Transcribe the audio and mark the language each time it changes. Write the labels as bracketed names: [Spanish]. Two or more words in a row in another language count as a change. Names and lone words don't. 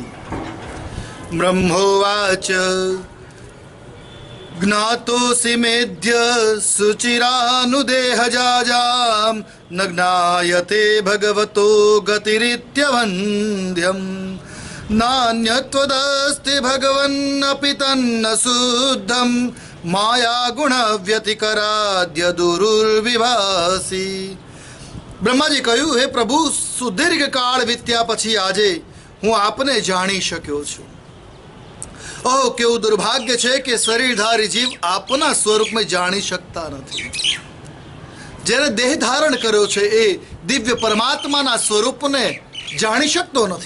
[Sanskrit] ब्रह्मोवाच ज्ञातोऽसि मेद्य सुचिरानुदेहजाजां न ज्ञायते भगवतो गतिरित्यवन्द्यम् नान्यत्वदस्ति भगवन्नपि तन्न शुद्धं माया गुण व्यतिकराद्य दुरुर्विभासी। [Gujarati] બ્રહ્માજી કહ્યું, હે પ્રભુ, સુદીર્ઘ કાળ વીત્યા પછી આજે હું આપને જાણી શક્યો છું। ઓહ, કેવું દુર્ભાગ્ય છે કે શરીરધારી જીવ આપના સ્વરૂપમાં જાણી શકતા નથી। જેને દેહ ધારણ કર્યો છે એ દિવ્ય પરમાત્માના સ્વરૂપને જાણી શકતો નથી।